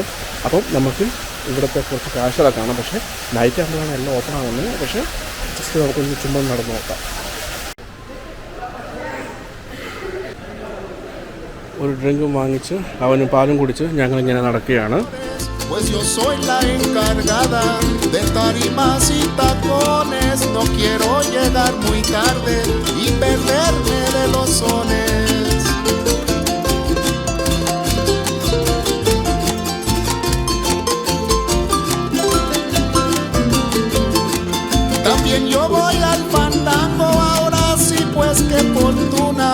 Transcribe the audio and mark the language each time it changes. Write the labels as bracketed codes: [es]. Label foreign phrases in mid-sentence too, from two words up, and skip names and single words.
[ml] അപ്പം നമുക്ക് ഇവിടുത്തെ കുറച്ച് കാഴ്ചകളൊക്കെ കാണാം. പക്ഷേ നൈറ്റ് ആകുമ്പോഴാണ് എല്ലാം ഓപ്പൺ ആകുന്നത്. പക്ഷേ ജസ്റ്റ് നമുക്കൊന്ന് ചുമ്മാ നടന്നു നോക്കാം. ഒരു ഡ്രിങ്കും വാങ്ങിച്ച് അവനും പാലും കുടിച്ച് ഞങ്ങളിങ്ങനെ നടക്കുകയാണ്. [es] Pues yo soy la encargada de tarimas y tacones. No quiero llegar muy tarde y perderme de los sones. También yo voy al fandango, ahora sí pues qué fortuna.